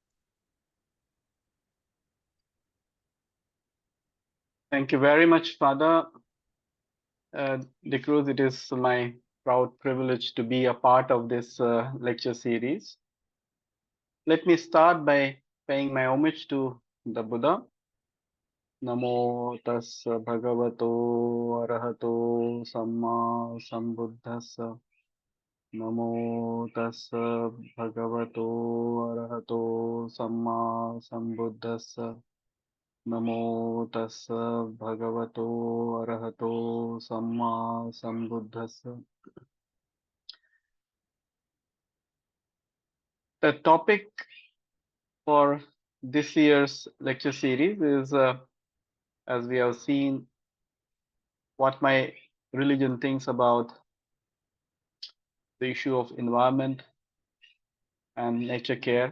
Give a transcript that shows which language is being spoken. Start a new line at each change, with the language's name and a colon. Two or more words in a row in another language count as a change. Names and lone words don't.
English: Thank you very much, Father De Cruz. It is my proud privilege to be a part of this lecture series. Let me start by paying my homage to the Buddha.
Pali: Namo tassa bhagavato arahato samma sambuddhassa. Namo tassa bhagavato arahato samma sambuddhassa. Namo tassa bhagavato arahato samma sambuddhassa.
English: The topic for this year's lecture series is, as we have seen, what my religion thinks about the issue of environment and nature care.